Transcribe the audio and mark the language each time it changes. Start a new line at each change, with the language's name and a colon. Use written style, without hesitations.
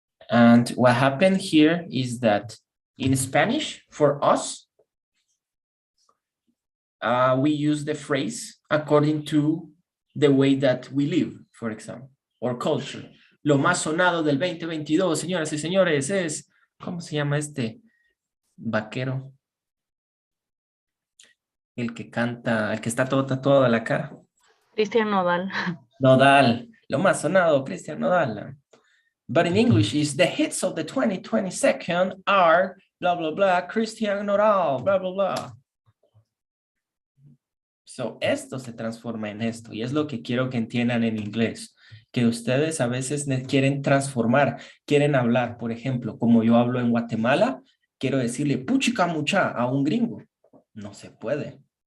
English: And what happened here is that in Spanish, for us, we use the phrase according to the way that we live, for example, or culture.
Spanish: Lo más sonado del 2022, señoras y señores, es, ¿cómo se llama este vaquero? El que canta, el que está todo tatuado a la cara. Cristian Nodal. Nodal, lo más sonado, Cristian Nodal.
English: But in English is the hits of the 2022 are blah, blah, blah, Cristian Nodal, blah, blah, blah.
Spanish: So, esto se transforma en esto y es lo que quiero que entiendan en inglés, que ustedes a veces quieren transformar, quieren hablar, por ejemplo, como yo hablo en Guatemala, quiero decirle puchica mucha a un gringo. No se puede.